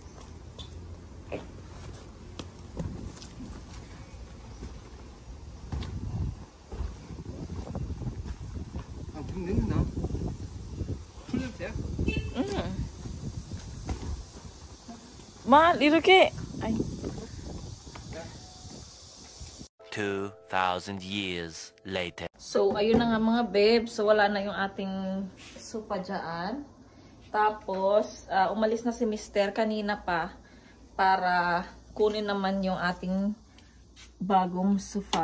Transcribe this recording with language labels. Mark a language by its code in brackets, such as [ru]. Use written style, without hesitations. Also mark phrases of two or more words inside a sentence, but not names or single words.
[ko] 아, 물 내린다. 풀 냄새야? 응. 말 이렇게. 아이. [en] 2,000 years later. [tl] So, ayun na nga mga babe. So, wala na yung ating sofa dyan. Tapos, umalis na si Mister kanina pa para kunin naman yung ating bagong sofa.